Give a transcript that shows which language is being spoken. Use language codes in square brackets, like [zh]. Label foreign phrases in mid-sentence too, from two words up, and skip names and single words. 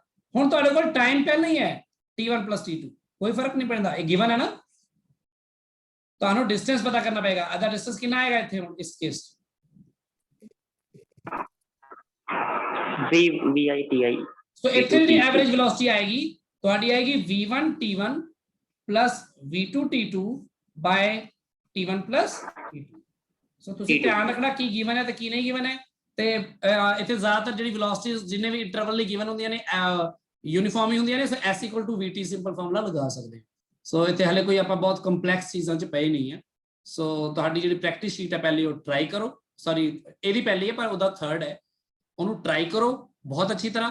[pa] ਹੁਣ ਤੁਹਾਡੇ ਕੋਲ ਟਾਈਮ ਪਹਿਲਾਂ ਹੀ ਹੈ [en] t1 plus t2, [pa] ਕੋਈ ਫਰਕ ਨਹੀਂ ਪੈਂਦਾ, ਇਹ ਗਿਵਨ ਹੈ ਨਾ, ਤੁਹਾਨੂੰ ਡਿਸਟੈਂਸ ਪਤਾ ਕਰਨਾ ਪਏਗਾ। ਅਦਾ ਡਿਸਟੈਂਸ ਕਿੰਨਾ ਆਏਗਾ ਇੱਥੇ ਹੁਣ ਇਸ ਕੇਸ VITI। ਸੋ ਇੱਥੇ ਜਿਹੜੀ [en] average velocity [pa] ਆਏਗੀ ਤੁਹਾਡੀ ਆਏਗੀ [en] v1 t1 plus v2 t2 by t1 plus t2। [pa] ਸੋ ਤੁਸੀਂ ਧਿਆਨ ਰੱਖਣਾ ਕੀ ਗਿਵਨ ਹੈ ਤੇ ਕੀ ਨਹੀਂ ਗਿਵਨ ਹੈ, ਤੇ ਇੱਥੇ ਜ਼ਿਆਦਾਤਰ ਜਿਹੜੀ ਵੈਲੋਸਿਟੀਜ਼ ਜਿੰਨੇ ਵੀ ਇੰਟਰਵਲ ਲਈ ਗਿਵਨ ਹੁੰਦੀਆਂ ਨੇ ਯੂਨੀਫਾਰਮ ਹੀ ਹੁੰਦੀਆਂ ਨੇ, ਸੋ s = vt [en] simple formula [pa] ਲਗਾ ਸਕਦੇ। ਸੋ ਇੱਥੇ ਹਲੇ ਕੋਈ ਆਪਾਂ ਬਹੁਤ ਕੰਪਲੈਕਸ ਚੀਜ਼ਾਂ 'ਚ ਪਏ ਨਹੀਂ ਹੈ। ਸੋ ਤੁਹਾਡੀ ਜਿਹੜੀ [en] practice sheet [pa] ਹੈ ਪਹਿਲੀ ਉਹ ਟਰਾਈ ਕਰੋ, ਸੌਰੀ ਇਹਦੀ ਪਹਿਲੀ ਹੈ ਪਰ ਉਹਦਾ ਥਰਡ ਹੈ, ਉਹਨੂੰ ਟਰਾਈ ਕਰੋ ਬਹੁਤ ਅੱਛੀ ਤਰ੍ਹਾਂ।